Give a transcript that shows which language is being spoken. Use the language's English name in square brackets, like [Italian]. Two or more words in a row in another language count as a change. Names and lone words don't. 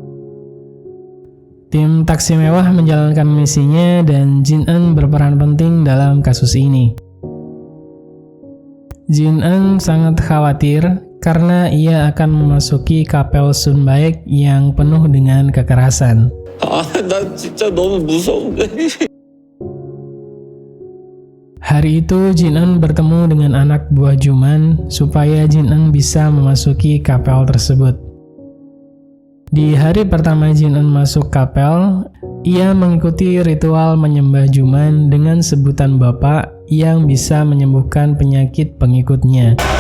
[Indonesian] Tim taksi mewah menjalankan misinya dan Jin-eun berperan penting dalam kasus ini. Jin-eun sangat khawatir karena ia akan memasuki kapel Sun Baek yang penuh dengan kekerasan. [Korean] 나 진짜 너무 무서운데. [Indonesian] Hari itu Jin-eun bertemu dengan anak buah Juman supaya Jin-eun bisa memasuki kapel tersebut. Di hari pertama Jin-eun masuk kapel, ia mengikuti ritual menyembah Juman dengan sebutan Bapak yang bisa menyembuhkan penyakit pengikutnya.